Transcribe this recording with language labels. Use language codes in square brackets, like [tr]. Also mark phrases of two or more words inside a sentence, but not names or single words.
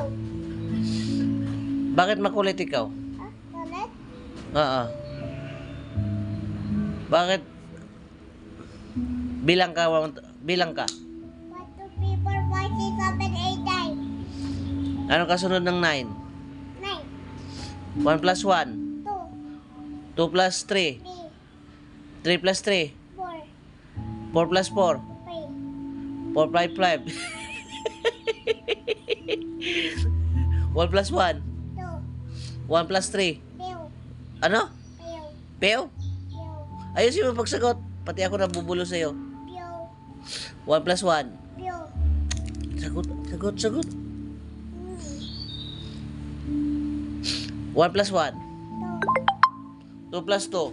[tl] Bakit makulit ikaw? Ulit? Oo. Bakit? Bilang ka. Bilang ka. 1, 2, 3, 4, 5, 6, 7, 8, 9. Ano kasunod ng 9? 9. 1 plus 1. 2, 2 plus 3. 3, 3 plus 3. 4, 4 plus 4. 5, 4 plus 5. 1 plus 1. 2, 1 plus 3. Pew. Ano? Pew. Pew? Pew. Ayusin mo pagsagot. Pati ako nabubulo sa'yo. Pew. 1 plus 1. Pew. Sagot, sagot, sagot. 1 plus 1. 2 plus 2.